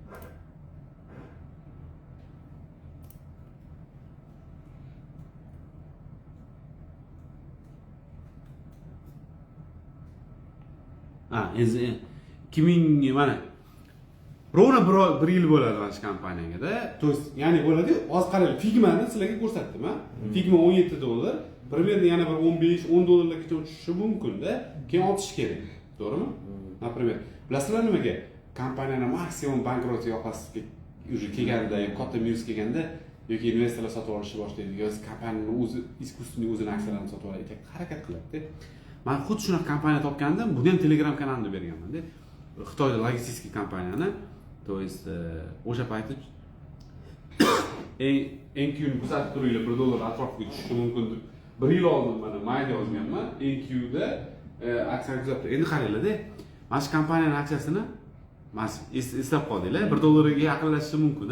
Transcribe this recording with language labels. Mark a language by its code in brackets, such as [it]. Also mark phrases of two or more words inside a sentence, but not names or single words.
[uz] Endi 2000 mana rovna bir yil bo'ladi mana shu kompaniyada. [ru] То есть, [uz] ya'ni bo'ladi, hozir qarang, Figmani sizlarga ko'rsatdim, ha? Figma $17, примерно yana bir $15-10 tushishi mumkin-da, keyin otish kerak. To'g'rimi? Например, bilasizlar nimaga? Kompaniyani maksimum bankrot yoqasiga уже kelganda, katta minus kelganda yoki investorlar sotib olishni boshlaydi, yoki kompaniyaning o'zi искусственный o'zini aksiyalarini sotib oladi, harakat qiladi-da. Men xuddi shunaqa kompaniya topgandim, buni ham Telegram kanalimda berganman-da. Xitoyda logistik kompaniyani, [ru] то есть [uz] o'sha payti eng kuyini kuzatib turinglar, $1 atrofiga tushishi mumkin deb 1 yil oldin mana mayda yozganman, eng kuyida aksiyani kuzatib. Endi qaranglar-da, mana shu kompaniyaning aksiyasini eslab qoldinglar, $1 ga yaqinlashishi mumkin-a?